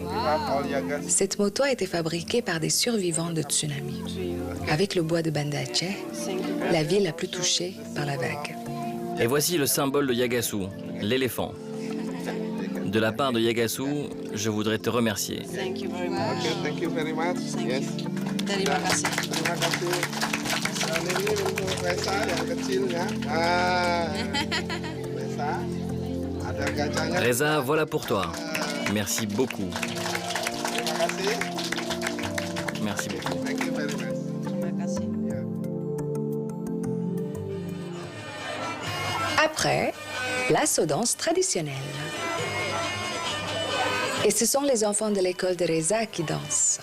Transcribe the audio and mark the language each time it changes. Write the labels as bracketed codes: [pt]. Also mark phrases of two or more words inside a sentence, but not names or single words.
[fr] Cette moto a été fabriquée par des survivants de tsunami. Avec le bois de Banda Aceh, la ville la plus touchée par la vague. Et voici le symbole de Yagasu, l'éléphant. De la part de Yagasu, je voudrais te remercier. [en] Thank you very much. Okay, thank you very much. Yes. [id] Terima kasih. Terima kasih. Ini untuk Reza yang kecilnya. Reza, ada gajahnya. Reza, [fr] voilà pour toi. Merci beaucoup. [id] Terima kasih. [fr] Merci beaucoup. [en] Thank you very much. [id] Terima kasih. [fr] Après, place aux danses traditionnelles. Et ce sont les enfants de l'école de Reza qui dansent.